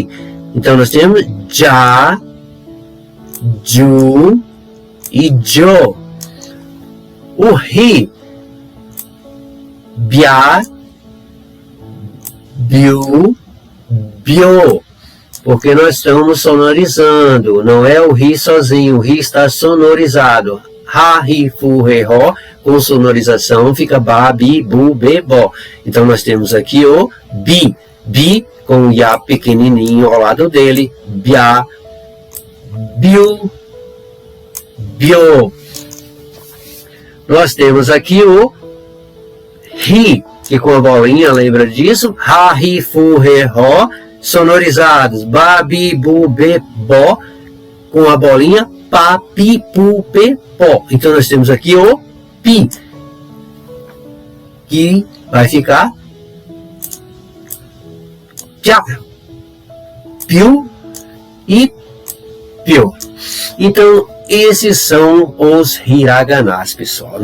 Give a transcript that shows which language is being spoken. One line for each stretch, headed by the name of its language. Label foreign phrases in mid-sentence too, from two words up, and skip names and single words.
Portuguese: Então nós temos
Japanese: ja, ju
Portuguese: e jo.
Japanese: O ri, bia, biu, bio.
Portuguese: Porque nós estamos sonorizando, não é o ri sozinho, o ri está sonorizado.
Japanese: Ha, ri, fu, re, ro,
Portuguese: com sonorização fica
Japanese: ba, bi, bu, be, bo.
Portuguese: Então nós temos aqui o bi, bi com o ya pequenininho ao lado dele,
Japanese: bia, biu, bio.
Portuguese: Nós temos aqui o ri, que com a bolinha, lembra disso?
Japanese: Ha, ri, fu, re, ro,
Portuguese: sonorizados,
Japanese: ba, bi, bu, be, bo,
Portuguese: com a bolinha,
Japanese: pa, pi, pu, pe, po.
Portuguese: Então nós temos aqui o pi, que vai ficar
Japanese: pia, piu
Portuguese: e piu. Então esses são os hiraganas, pessoal.